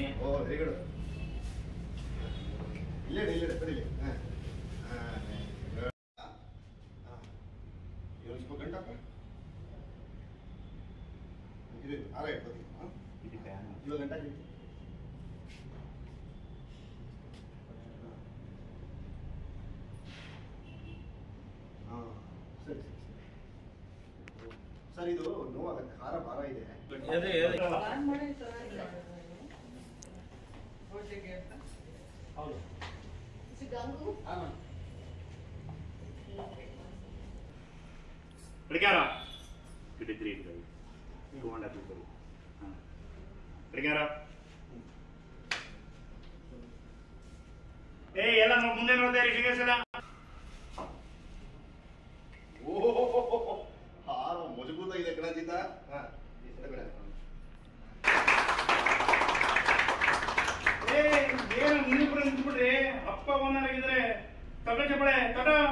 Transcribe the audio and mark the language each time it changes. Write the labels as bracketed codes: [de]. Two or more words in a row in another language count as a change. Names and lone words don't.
[kn] ಓ [en] very good [kn] ಇಲ್ಲೇ ಕಡಿಲಿ ಸ್ವಲ್ಪ ಗಂಟಪ್ಪ ಇದು ಆರ ಇಟ್ಕೋತೀವಿ ಇವಾಗ ಗಂಟ ಸರಿ ಸರ್ ಇದು ನೋವಾಗತ್ತೆ ಖಾರ ಭಾರ ಇದೆ [fr] Regarde. Tu te tripes. Comment on a tout fait? Regarde. [kn] Hey, ಎಲ್ಲ ಮುಂದೆ ನೋಡ್ತಾ ಇರಿ ಶ್ರೀಗೇಶ್ ಎಲ್ಲ. ಓಹೋ ಹಾರ ಮಜಬೂತಾಗಿದೆ ಕಣಜಿತ ಏನು ನೀವಿಬ್ರು ನಿಂತ್ಬಿಟ್ರಿ ಅಪ್ಪ ಓನರ್ ಆಗಿದ್ರೆ ತಟ ಚಪ್ಪಳೆ ತಟ